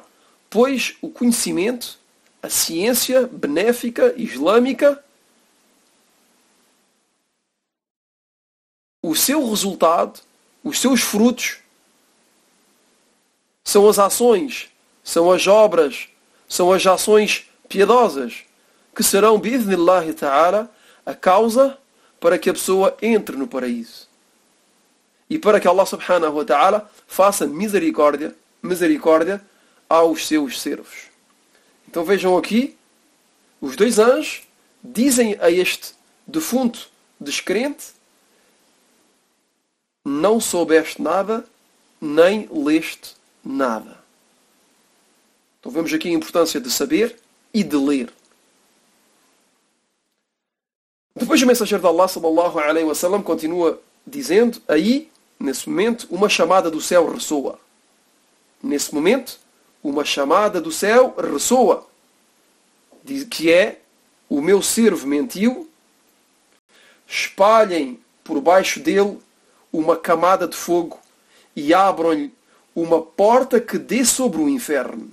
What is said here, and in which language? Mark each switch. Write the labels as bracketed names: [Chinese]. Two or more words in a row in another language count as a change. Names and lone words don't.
[Portuguese] Pois o conhecimento, a ciência benéfica islâmica, o seu resultado, os seus frutos, são as ações, são as obras, são as ações piedosas, que serão, [Arabic] بإذن الله تعالى, [Portuguese] a causa para que a pessoa entre no paraíso. E para que [Arabic] الله سبحانه وتعالى [Portuguese] faça misericórdia aos seus servos. Então vejam aqui, os dois anjos dizem a este defunto descrente: não soubeste nada, nem leste nada. Então vemos aqui a importância de saber e de ler. Depois o mensageiro de Allah [Arabic] صلى الله عليه وسلم [Portuguese] continua dizendo: aí, nesse momento, uma chamada do céu ressoa. Nesse momento, uma chamada do céu ressoa. Diz que é: o meu servo mentiu, espalhem por baixo dele uma camada de fogo e abram-lhe uma porta que dê sobre o inferno.